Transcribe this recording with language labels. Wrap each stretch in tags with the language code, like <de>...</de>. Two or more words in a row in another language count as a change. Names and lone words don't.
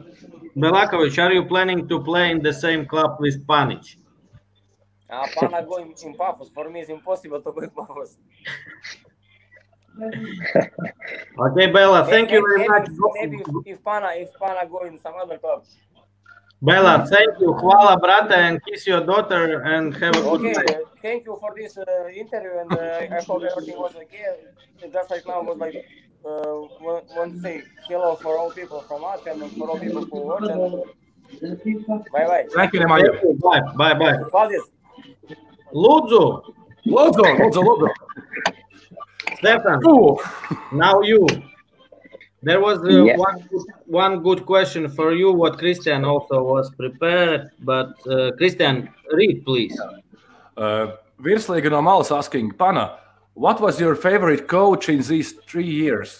<en>Belakovic, are you planning to play in the same club with Panic? Pana going in Paphos. For me, it's impossible to go in Paphos. Okay, Bella, thank you very much. Maybe if Pana go in some other club. Bella, thank you.</en> <sr>Hvala, brate,</sr> <en>and kiss your daughter and have a good night. Thank you for this interview, and I hope everything was okay. Just like now was like want to say hello for all people from us and for all people who watch. Bye. Thank you, Nemanja. Bye.</en> <lv>Paldies. Lūdzu.</lv> <en>Stefan, now you. There was one good question for you, what Christian also was prepared, but Christian, read, please.</en> <lv>Virslīga no malas</lv> <en>asking, Pana, what was your favorite coach in these 3 years?</en>